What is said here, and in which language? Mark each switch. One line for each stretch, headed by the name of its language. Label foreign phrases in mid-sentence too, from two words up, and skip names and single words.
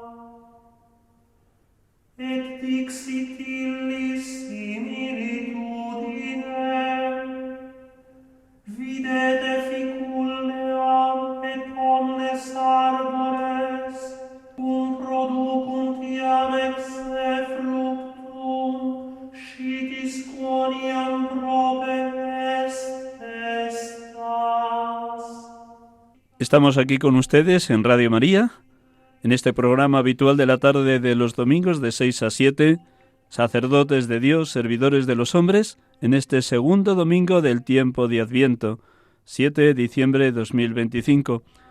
Latin: et dixit illis similitudine, videte ficulneam et omnes arbores, cum producunt iam exe fructum, scitis quoniam prope estas.
Spanish: Estamos aquí con ustedes en Radio María, en este programa habitual de la tarde de los domingos de 6 a 7, sacerdotes de Dios, servidores de los hombres, en este segundo domingo del tiempo de Adviento, 7 de diciembre de 2025.